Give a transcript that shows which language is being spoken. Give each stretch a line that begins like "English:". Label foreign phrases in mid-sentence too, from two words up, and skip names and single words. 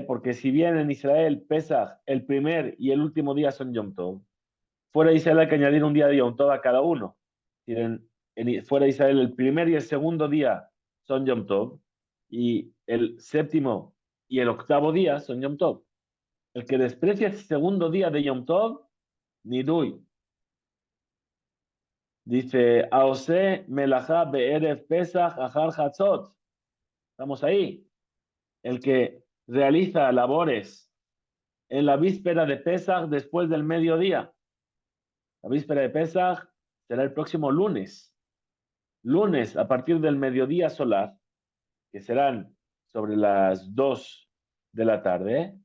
Spanish: Porque si bien en Israel Pesach el primer y el último día son
Hebrew: יום טוב,
Spanish: fuera de Israel hay que añadir un día de
Hebrew: יום טוב
Spanish: a cada uno. Fuera de Israel el primer y el segundo día son
Hebrew: יום טוב,
Spanish: y el séptimo y el octavo día son
Hebrew: יום טוב.
Spanish: El que desprecia el segundo día de
Hebrew: יום טוב,
Spanish: Nidui.
Hebrew: Dice, העושה מלאכה בערב פסח אחר חצות.
Spanish: Estamos ahí. El que realiza labores en la víspera de Pesach después del mediodía. La víspera de Pesach será el próximo lunes. Lunes a partir del mediodía solar, que serán sobre las 2 de la tarde.